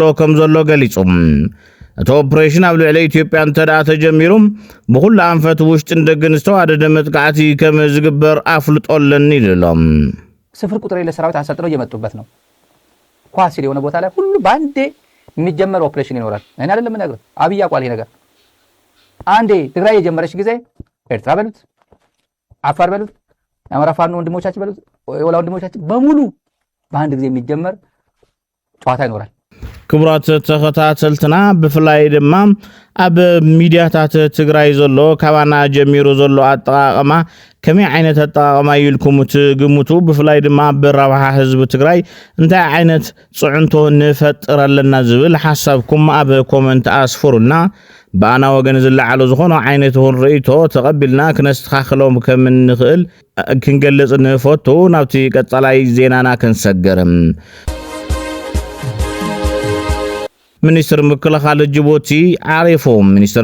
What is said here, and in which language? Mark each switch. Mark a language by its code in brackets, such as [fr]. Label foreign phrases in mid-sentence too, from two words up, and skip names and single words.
[ti] ከም ዘሎ ገሊጹም እቲ ኦፕሬሽን ኣብ ልዕሊ ኢትዮጵያ እንተደኣ ተጀሚሩ ብኩሉ ኣንፈት ውሽጥን ደገን ዝተዋደደ መጥቃዕቲ ከም ዝግበር ኣፍልጦለኒ ኢሎም። [am] ስፍር ቁጥር የለ ሰራዊት አሰልጥነው እየመጡበት ነው። ኳስ የሆነ ቦታ ላይ ሁሉ ባንዴ የሚጀመር ኦፕሬሽን ይኖራል። እኔ አይደለም ነገር አብይ አቋል ይሄ ነገር አንዴ ትግራይ የጀመረች ጊዜ ኤርትራ በሉት አፋር በሉት የአማራ ፋኖ ወንድሞቻችን በሉት የወላ ወንድሞቻችን በሙሉ በአንድ ጊዜ የሚጀመር ጨዋታ ይኖራል። [ti] ክቡራት ተኸታተልትና ብፍላይ ድማ ኣብ ሚድያታት ትግራይ ዘሎ ካባና ጀሚሩ ዘሎ ኣጠቃቅማ ከመይ ዓይነት ኣጠቃቅማ ኢልኩም ትግምቱ? ብፍላይ ድማ ብረብሓ ህዝቢ ትግራይ እንታይ ዓይነት ጽዕንቶ ንፈጥር ኣለና ዝብል ሓሳብኩም ኣብ ኮመንት ኣስፍሩልና። በአና ወገን ዝለዓሉ ዝኾነ ዓይነት ርእይቶ ተቐቢልና ክነስተኻኽሎም ከም እንኽእል ክንገልጽ ንፈቱ። ናብቲ ቀጻላይ ዜናና ክንሰገርም ሚኒስትር ምክልኻል ጅቡቲ ዓሪፎም። ሚኒስትር